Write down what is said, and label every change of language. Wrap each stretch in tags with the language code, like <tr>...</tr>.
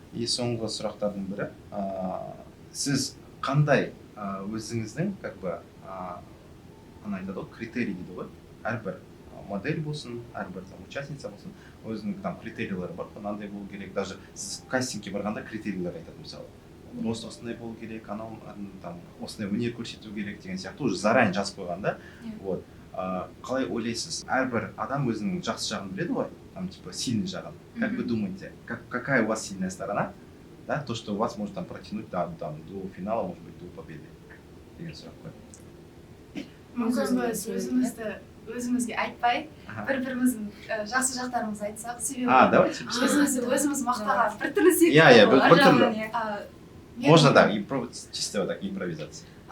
<kk>И соңғы сұрақтардың бірі, сіз қандай өзіңіздің,</kk> <ru>как бы,</ru> <kk>ана айтады ғой, критерий дейді ғой, әрбір модель болсын, әрбір участница болсын, өзінің там критерийлері бар, мынандай болу керек, даже сіз кастингке барғанда критерийлер айтады, мысалы. Рост осындай болу керек, анау там осындай өнер көрсету керек деген сияқты</kk> <ru>уже заранее</ru> <kk>жазып қойған да.</kk> <ru>Вот.</ru> <kk>Қалай ойлайсыз? Әрбір адам өзінің жақсы жағын біледі ғой,</kk> <ru>там типа сильный</ru> <kk>жағын.</kk> <ru>Как вы думаете, какая у вас сильная сторона? Да, то, что у вас может там протянуть до финала, может быть, до победы.</ru> <kk>Деген сұрақ қой. Мүмкін біз өзімізге айтпай, бір-біріміздің жақсы жақтарымызды айтсақ, себебі</kk> <ru>давайте.</ru> <kk>өзіміз мақтаған бір түрлі секілді. Иә, бір түрлі.</kk> <ru>Можно, да, чисто вот так импровизация.</ru>